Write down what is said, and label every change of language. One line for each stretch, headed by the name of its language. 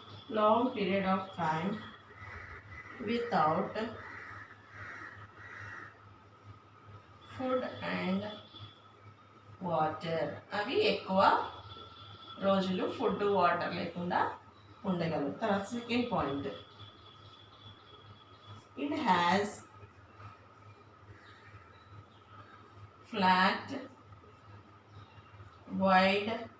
English: long period of time without food and water.
Telugu: అవి ఎక్కువ రోజులు ఫుడ్ వాటర్ లేకుండా ఉండగలుగుతారు. Second point,
English: it has flat, wide,